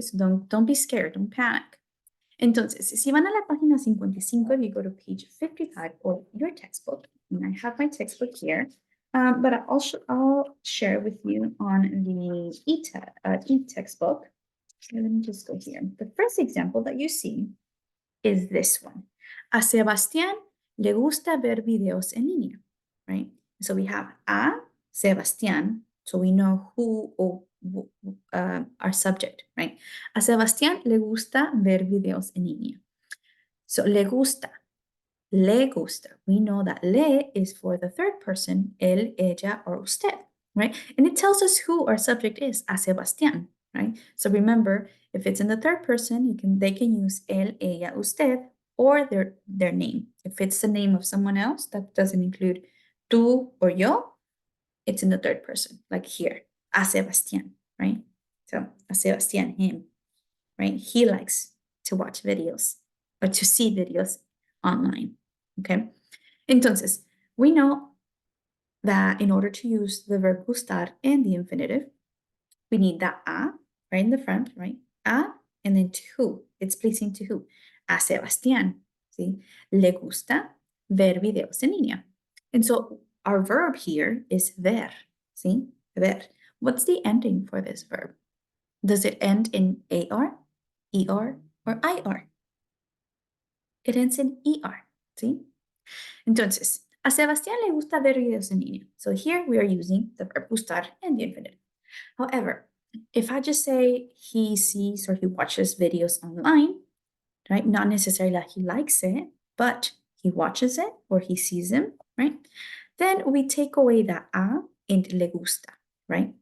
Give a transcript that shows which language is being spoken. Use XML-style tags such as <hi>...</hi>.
<en>So don't be scared, don't panic.</en> <es>Entonces, si van a la página 55,</es> <en>you go to page 55 or your textbook, and I have my textbook here, but I'll share with you on the e-textbook. Let me just go here. The first example that you see is this one.</en> <es>A Sebastián le gusta ver videos en línea,</es> <en>right? So we have a Sebastián, so we know who or our subject, right?</en> <es>A Sebastián le gusta ver videos en línea. So le gusta, le gusta.</es> <en>We know that le is for the third person, él, ella, or usted, right? And it tells us who our subject is, a Sebastián, right? So remember, if it's in the third person, they can use él, ella, usted, or their name. If it's the name of someone else that doesn't include tú or yo, it's in the third person, like here, a Sebastián, right? So a Sebastián, him, right? He likes to watch videos or to see videos online, okay?</en> <es>Entonces,</es> <en>we know that in order to use the verb gustar and the infinitive, we need that a right in the front, right? A, and then to who. It's pleasing to who? A Sebastián,</en> <es>¿sí? Le gusta ver videos en línea.</es> <en>And so our verb here is ver,</en> <es>¿sí?</es> <en>Ver. What's the ending for this verb? Does it end in AR, ER, or IR? It ends in ER,</en> <es>¿sí? Entonces, a Sebastián le gusta ver videos en línea.</es> <en>So here we are using the verb gustar and the infinitive. However, if I just say he sees or he watches videos online, right? Not necessarily that he likes it, but he watches it or he sees them, right? Then we take away the a in le gusta, right?</en>